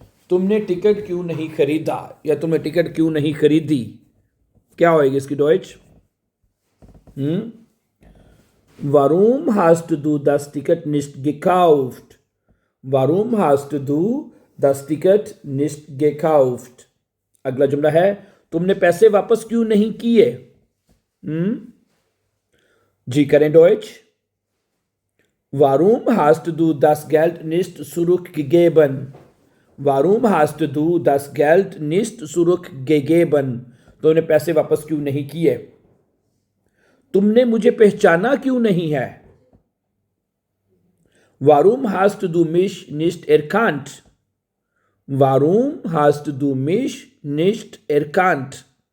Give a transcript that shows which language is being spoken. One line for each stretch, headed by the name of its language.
Hindi: तुमने टिकट क्यों नहीं खरीदा या तुमने टिकट क्यों नहीं खरीदी? क्या होएगी इसकी Deutsche?
German: Warum hast du das Ticket nicht gekauft? Warum hast du das Ticket nicht gekauft?
Hindi: अगला जुमला है, तुमने पैसे वापस क्यों नहीं किए? जी करें Deutsche,
German: Warum hast du das Geld nicht zurückgegeben? Warum hast du das Geld nicht zurückgegeben?
Hindi: तुमने पैसे वापस क्यों नहीं किए? तुमने मुझे पहचाना क्यों नहीं है?
German: Warum hast du mich nicht erkannt? Warum hast du mich nicht erkannt?